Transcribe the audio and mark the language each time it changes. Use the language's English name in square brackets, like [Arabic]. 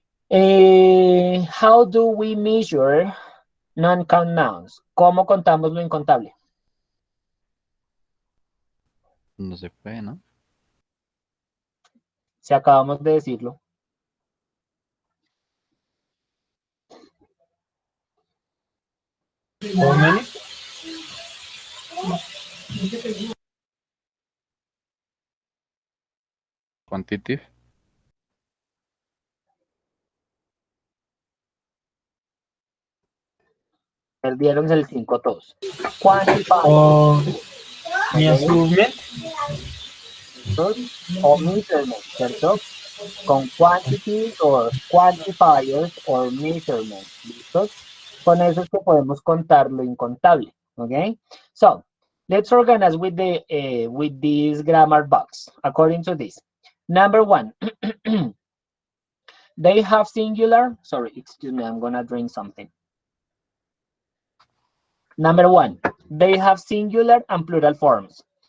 [English] How do we measure non-count nouns? [Spanish] ¿Cómo contamos lo incontable? No se puede, ¿no? Si acabamos de decirlo. [English] How many? Quantitative. [Spanish] Perdieron el 5 todos. Quantify. [English] Measurement. [Spanish] O measurement, ¿cierto? Con quantity o quantifiers o measurement. ¿Listos? Con eso es que podemos contar lo incontable. ¿Ok? [English] So, let's organize with this grammar box according to this. Number 1. They have singular. Sorry, excuse me, I'm gonna drink something. Number 1. They have singular and plural forms.